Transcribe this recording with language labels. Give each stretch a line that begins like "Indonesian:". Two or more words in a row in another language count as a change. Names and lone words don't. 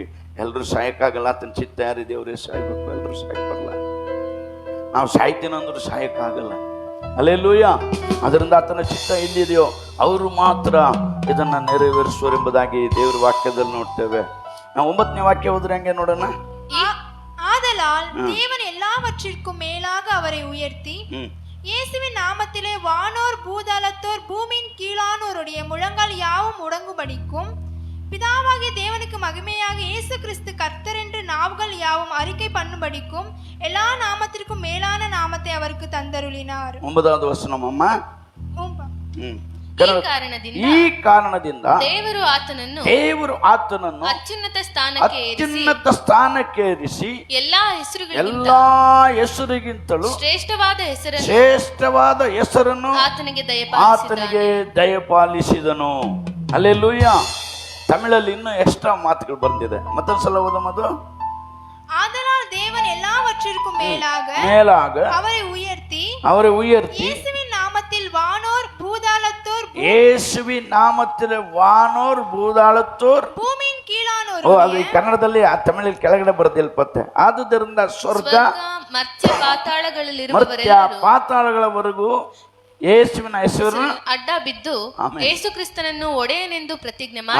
Kannada: ಎಲ್ಲರೂ ಸಾಯಕ್ಕಾಗಲ್ಲ, ಆತನ ಚಿತ್ತ ಯಾರಿದೆ ಅವರೇ ಸಾಯ್ಬೇಕು, ಎಲ್ಲರೂ ಸಾಯಕ್ಕಲ್ಲ. ನಾವು ಸಾಯ್ತೇನಂದ್ರೂ ಸಾಯಕ್ಕಾಗಲ್ಲ. ಅಲ್ಲೆಲ್ಲೂಯ್ಯ. ಅದರಿಂದ ಆತನ ಚಿತ್ತ ಎಲ್ಲಿದೆಯೋ ಅವರು ಮಾತ್ರ ಇದನ್ನ ನೆರವೇರಿಸುವರೆಂಬುದಾಗಿ ದೇವರ ವಾಕ್ಯದಲ್ಲಿ ನೋಡ್ತೇವೆ. ನಾವು 9ನೇ ವಾಕ್ಯ ಹೋದ್ರೆ ಹಂಗೆ ನೋಡೋಣ.
Tamil: ஆதலால் தேவன் எல்லாவற்றிற்கும் மேலாக அவரை உயர்த்தி இயேசுவின் நாமத்திலே வானோர் பூதலத்தோர் பூமியின் கீழானோருடைய முழங்கால் யாவும் முடங்கும்படிக்கும் பிதாவாகிய தேவனுக்கு மகிமையாக இயேசு கிறிஸ்து கர்த்தர் என்று நாவுகள் யாவும் அறிக்கை பண்ணும்படிக்கும் எல்லா நாமத்திற்கும் மேலான நாமத்தை அவருக்கு தந்தருளினார்.
Kannada: 9வது ವಚನ ಅಮ್ಮ. ಈ ಕಾರಣದಿಂದ ದೇವರು ಆತನನ್ನು ಅತ್ಯುನ್ನತ ಸ್ಥಾನಕ್ಕೆ ಏರಿಸಿ ಎಲ್ಲಾ ಹೆಸರಿಗಿಂತಲೂ ಶ್ರೇಷ್ಠವಾದ ಹೆಸರನ್ನು ಆತನಿಗೆ ದಯಪಾಲಿಸಿದನು. ಹಲ್ಲೆಲೂಯಾ. ತಮಿಳಲ್ಲಿ ಇನ್ನೂ ಎಕ್ಸ್ಟ್ರಾ ಮಾತುಗಳು ಬಂದಿದೆ. ಮತ್ತೊಂದ್ಸಲ ಓದೋದು.
Tamil: ஆதலால் தேவன் எல்லாவற்றிற்கும் மேலாக அவரை உயர்த்தி இயேசுவின் நாமத்தில் வானோர் பூதாளத்தோர் பூமியின் கீழானோர்.
Kannada: ಅದು ಕನ್ನಡದಲ್ಲಿ ಆ ತಮಿಳಲ್ಲಿ ಕೆಳಗಡೆ ಬರೆದಿಲ್ಪತ್ತೆ. ಆದುದರಿಂದ ಸ್ವರ್ಗ ಮರ್ತ್ಯ ಪಾತಾಳಗಳವರೆಗೂ ಯೇಸುವಿನ ಹೆಸರು ಅಡ್ಡ ಬಿದ್ದು ಯೇಸು ಕ್ರಿಸ್ತನನ್ನು ಒಡೆಯನೆಂದು ಪ್ರತಿಜ್ಞೆ ಮಾಡಿ.